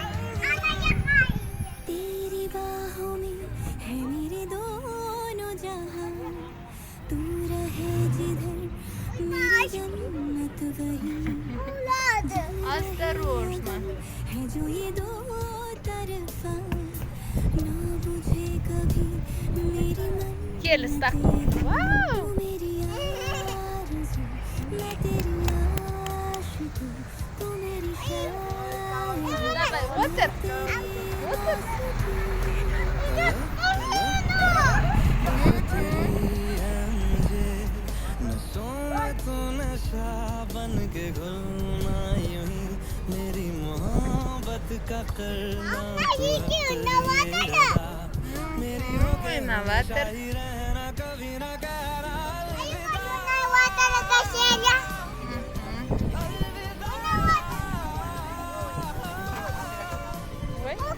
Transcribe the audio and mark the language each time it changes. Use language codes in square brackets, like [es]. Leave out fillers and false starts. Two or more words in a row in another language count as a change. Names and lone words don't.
[hi] तेरी बाहों में है मेरे दोनों जहां तू रहे जिधर मेरी जन्नत वही [ru] Осторожно. [hi] है जो ये दो तरफा ना बुझे कभी मेरी मन [kk] Кель стакан. Вау! [hi] तू मेरी आरज़ू मैं तेरी आशिक तू मेरी शायरी [kk] Давай, отыр. Отыр. [hi] नशों में तू नशा बन के घुलना यूं ही मेरी मोहब्बत का करना तू हक मेरी होके [kk] Инноватор. [hi] ही रहना कभी ना कहना Ой.